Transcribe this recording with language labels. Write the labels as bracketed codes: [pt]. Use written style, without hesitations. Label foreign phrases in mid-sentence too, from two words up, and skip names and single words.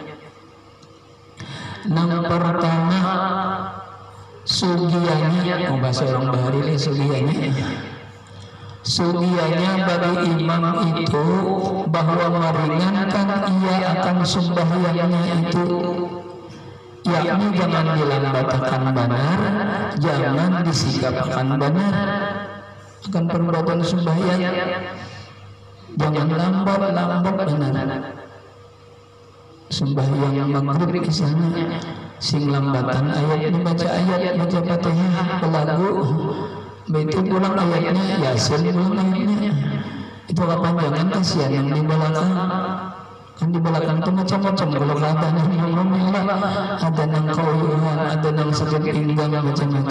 [bjn] Nang pertama sugianya, bahasa orang Bahari ini sugianya bagi imam itu bahwa meringankan ia akan sembahyangnya itu, yakni jangan dilambatkan benar, jangan disikapkan benar akan perbuatan sembahyang, jangan lambat benar. Sembahyang maghrib misalnya sing lambatan ayat baca Fatihah lagu itu pulang ayatnya Yasin pulang ayatnya itu kepanjangan kasihan yang di belakang. Kan di belakang itu macam-macam. Kalau ada yang ngomong ada yang kauyuhan, ada yang sakit pinggang macam-macam.